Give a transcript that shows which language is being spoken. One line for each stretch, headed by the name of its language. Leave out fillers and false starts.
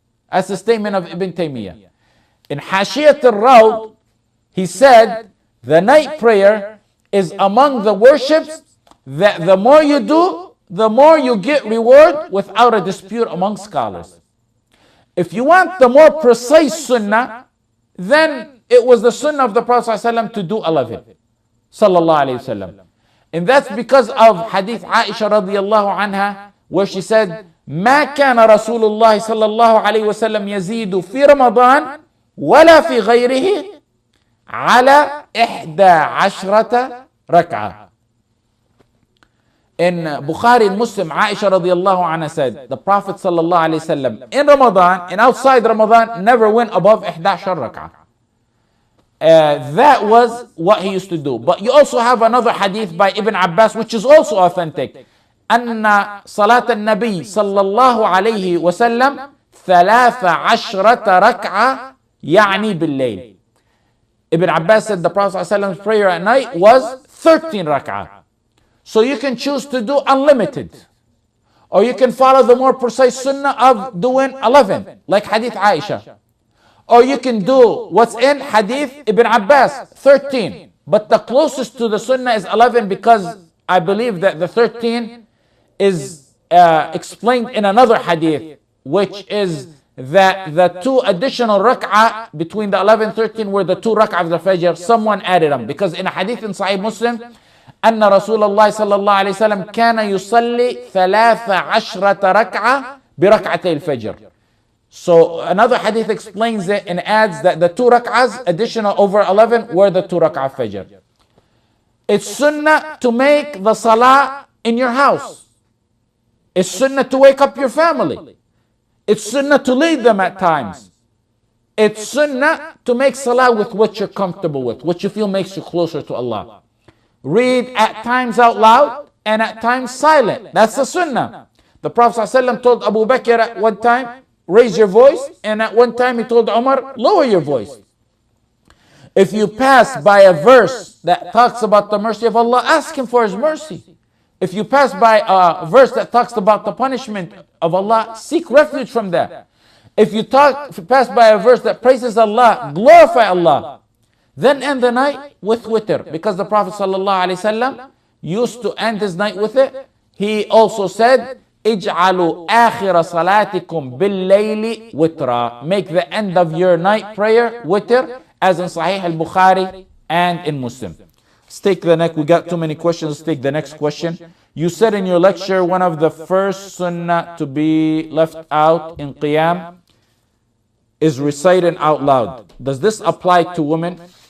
English: That's the statement of Ibn Taymiyyah. In Hashiyat al-Rawd, he said, the night prayer is among the worships that the more you do, the more you get reward without a dispute among scholars. If you want the more precise sunnah, then it was the sunnah of the Prophet ﷺ to do 11. Sallallahu alayhi wasallam. And that's because of hadith Aisha radiallahu anha, where she said,
Arabic: ما كان رسول الله صلى الله عليه وسلم يزيد في رمضان ولا في غيره على 11 ركعة.
English: In Bukhari and Muslim, Aisha radiallahu anha said, the Prophet sallallahu alayhi wasallam in Ramadan and outside Ramadan never went above 11 rak'ah. That was what he used to do. But you also have another hadith by Ibn Abbas, which is also authentic.
Arabic: أن صلاة النبي صلى الله عليه وسلم 13 ركعة يعني بالليل.
English: Ibn Abbas said the Prophet sallallahu alayhi wasallam's prayer at night was 13 rak'ah. So you can choose to do unlimited. Or you can follow the more precise sunnah of doing 11, like Hadith Aisha. Or you can do what's in Hadith Ibn Abbas, 13. But the closest to the sunnah is 11, because I believe that the 13 is explained in another Hadith, which is that the 2 additional rak'ah between the 11 and 13 were the 2 rak'ah of the Fajr. Someone added them. Because in a Hadith in Sahih Muslim,
Arabic: أن رسول الله صلى الله عليه وسلم كان يصلي 13 ركعة بركعتي الفجر.
English: So another hadith explains it and adds that the 2 rak'ahs additional over 11 were the 2 rak'ah fajr. It's sunnah to make the salah in your house. It's sunnah to wake up your family. It's sunnah to lead them at times. It's sunnah to make salah with what you're comfortable with, what you feel makes you closer to Allah. Read at times out loud and at times silent. That's the sunnah. The Prophet ﷺ told Abu Bakr at one time, raise your voice, and at one time he told Umar, lower your voice. If you pass by a verse that talks about the mercy of Allah, ask Him for His mercy. If you pass by a verse that talks about the punishment of Allah, seek refuge from that. If you pass by a verse that praises Allah, glorify Allah. Then end the night with witr, because the Prophet ﷺ used to end his night with it. He also said,
Arabic: اجعلوا آخر صلاتكم بالليل وترا.
English: Make the end of your night prayer witr, as in Sahih al-Bukhari and in Muslim. Let's take the next. We got too many questions. Let's take the next question. You said in your lecture one of the first sunnah to be left out in Qiyam is reciting out loud. Does this apply to women?